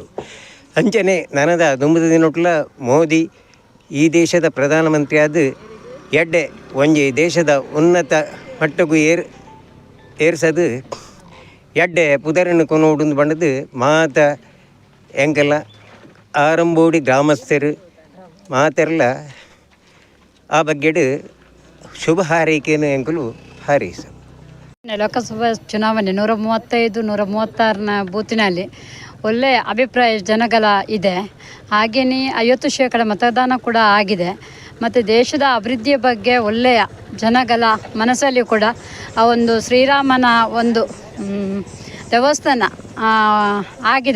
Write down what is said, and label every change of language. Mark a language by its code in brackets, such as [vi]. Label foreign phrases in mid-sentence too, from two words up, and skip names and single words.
[tcy] ಅಂಚನೆ ನನದ ದುಂಬದ ದಿನೊಟ್ಲ ಮೋದಿ ಈ ದೇಶದ ಪ್ರಧಾನಮಂತ್ರಿ ಆದ ಎಡ್ಡೆ ಒಂಜಿ ದೇಶದ ಉನ್ನತ ಮಟ್ಟಗೂ ಏರ್ಸದು ಎಡ್ಡೆ ಪುದರನ್ನು ಕೊನೋಡು ಬಂಡದು ಮಾತ ಎಂಕಲ್ಲ ಆರಂಬೋಡಿ ಗ್ರಾಮಸ್ಥರು ಮಾತೆಲ್ಲ ಆ ಬಗ್ಗೆಡು ಶುಭ ಹಾರೈಕೆಯನ್ನು ಎಂಕಲು ಹಾರೈಸ. [kn] ಲೋಕಸಭಾ ಚುನಾವಣೆ 135-136ನ ಬೂತಿನಲ್ಲಿ ಒಳ್ಳೆಯ ಅಭಿಪ್ರಾಯ ಜನಗಳ ಇದೆ. ಹಾಗೆಯೇ 50% ಮತದಾನ ಕೂಡ ಆಗಿದೆ. ಮತ್ತು ದೇಶದ ಅಭಿವೃದ್ಧಿಯ ಬಗ್ಗೆ ಒಳ್ಳೆಯ ಜನಗಳ ಮನಸ್ಸಲ್ಲಿ ಕೂಡ ಆ ಒಂದು ಶ್ರೀರಾಮನ ಒಂದು ದೇವಸ್ಥಾನ ಆಗಿದೆ.